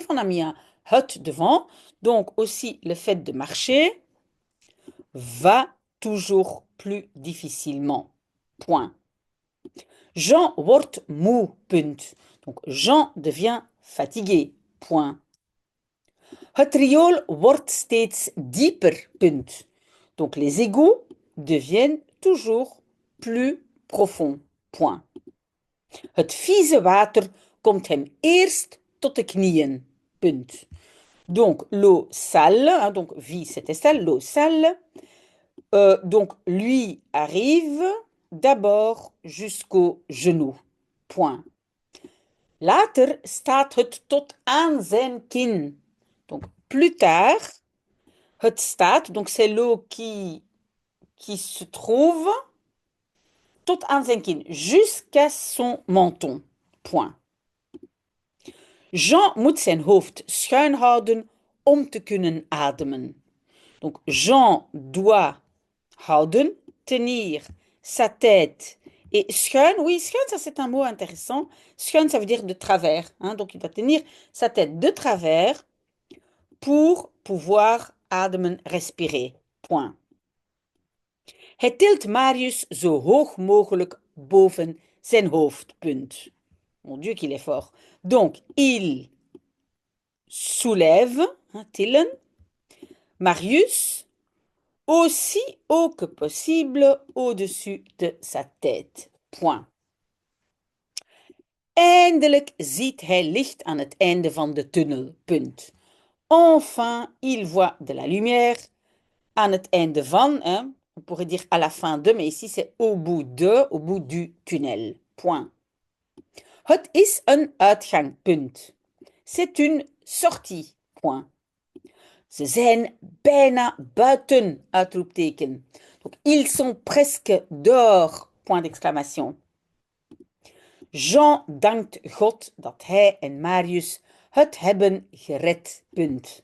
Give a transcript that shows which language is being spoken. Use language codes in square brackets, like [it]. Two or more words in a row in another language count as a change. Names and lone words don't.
[fr] On a mis un het devant. Donc, aussi, le fait de marcher va toujours plus difficilement. [nl] Point. Jean wordt moe. Punt. [fr] Donc, Jean devient fatigué. Point. [nl] Het riool wordt steeds dieper. Punt. [fr] Donc, les égouts deviennent toujours plus profonds. Point. [nl] Het vieze water komt hem eerst tot de knieën. Punt. [fr] Donc, l'eau sale, hein, donc vie c'était sale, l'eau sale. Donc, lui arrive d'abord jusqu'au genou. Point. [nl] Later staat het tot aan zijn kin. [fr] Donc, plus tard, [nl] het staat, [fr] donc c'est l'eau qui se trouve [nl] Tot aan zijn kin, [fr] jusqu'à son menton. Point. [nl] Jean moet zijn hoofd schuin houden om te kunnen ademen. [fr] Donc, Jean doit houden, tenir sa tête. Et schuin, oui, schuin, ça c'est un mot intéressant. Schuin, ça veut dire de travers. Hein, donc, il doit tenir sa tête de travers pour pouvoir ademen, respirer. Point. [nl] Hij tilt Marius zo hoog mogelijk boven zijn hoofdpunt. [fr] Mon Dieu qu'il est fort. Donc, il soulève, hein, tillen, Marius aussi haut que possible au-dessus de sa tête. Point. [nl] Eindelijk ziet hij licht aan het einde van de tunnel. Punt. [fr] Enfin, il voit de la lumière [nl] aan het einde van, [fr] hein, on pourrait dire à la fin de, mais ici c'est au bout de, au bout du tunnel. Point. [nl] Het is een uitgang. Punt. [fr] C'est une sortie. Point. [nl] Ze zijn bijna buiten, uitroepteken. [fr] Donc, ils sont presque dehors, point d'exclamation. [nl] Jean dankt God dat hij en Marius het hebben gered, punt.